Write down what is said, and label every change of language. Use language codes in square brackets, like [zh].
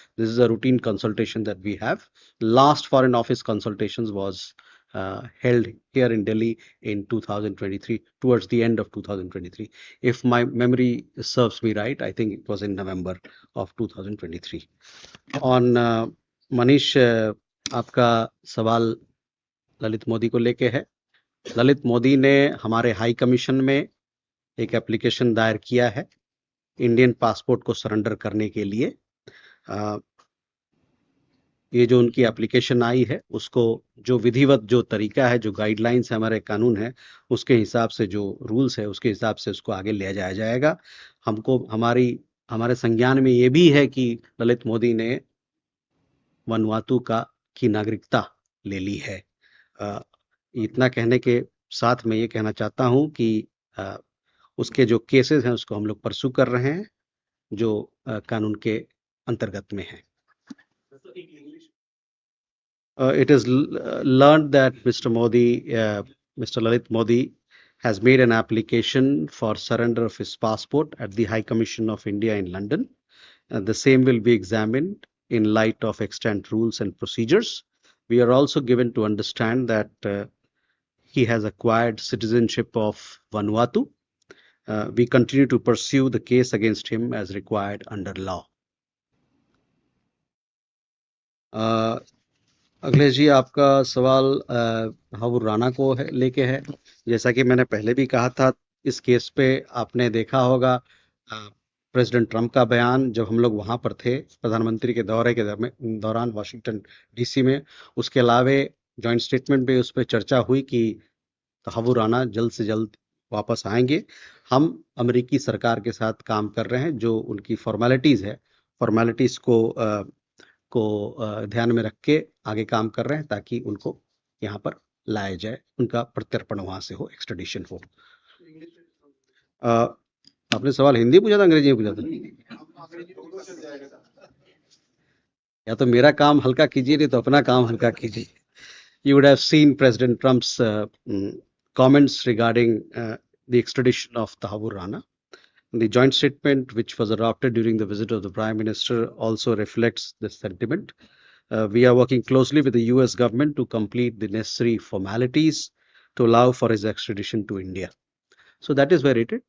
[en] This is a routine consultation that we have. Last Foreign Office consultations was held here in Delhi in 2023, towards the end of 2023. If my memory serves me right, I think it was in November of 2023. [hi] On Manish, आपका सवाल ललित मोदी को लेके है. ललित मोदी ने हमारे high commission में एक application दायर किया है इंडियन पासपोर्ट को सरेंडर करने के लिए. ये जो उनकी एप्लीकेशन आई है उसको जो विधिवत जो तरीका है, जो गाइडलाइंस है, हमारे कानून है, उसके हिसाब से जो रूल्स है उसके हिसाब से उसको आगे ले जाया जाएगा. हमको हमारे संज्ञान में ये भी है कि ललित मोदी ने वनुआतू की नागरिकता ले ली है. इतना कहने के साथ मैं ये कहना चाहता हूं कि उसके जो केसेस हैं उसको हम लोग परसू कर रहे हैं जो कानून के अंतर्गत में है. [en] It is learned that Mr. Lalit Modi has made an application for surrender of his passport at the High Commission of India in London. The same will be examined in light of extant rules and procedures. We are also given to understand that he has acquired citizenship of Vanuatu. We continue to pursue the case against him as required under law. [hi] Akhilesh ji, आपका सवाल हावुर राणा को लेके है. जैसा कि मैंने पहले भी कहा था, इस केस पे आपने देखा होगा प्रेसिडेंट ट्रम्प का बयान जब हम लोग वहां पर थे प्रधानमंत्री के दौरे के दौरान वाशिंगटन डीसी में. उसके अलावे जॉइंट स्टेटमेंट पे उस पर चर्चा हुई कि हावुर राणा जल्द से जल्द वापस आएंगे. हम अमेरिकी सरकार के साथ काम कर रहे हैं, जो उनकी फॉर्मेलिटीज को ध्यान में रख के आगे काम कर रहे हैं ताकि उनको यहाँ पर लाया जाए, उनका प्रत्यर्पण वहां से हो, एक्सट्रेडिशन हो. आपने सवाल हिंदी पूछा था, अंग्रेजी में पूछा था? या तो मेरा काम हल्का कीजिए, नहीं तो अपना काम हल्का कीजिए. [en] You would have seen President Trump's comments regarding the extradition of Tahawur Rana. The joint statement, which was adopted during the visit of the Prime Minister, also reflects this sentiment. We are working closely with the US government to complete the necessary formalities to allow for his extradition to India. So that is where it is.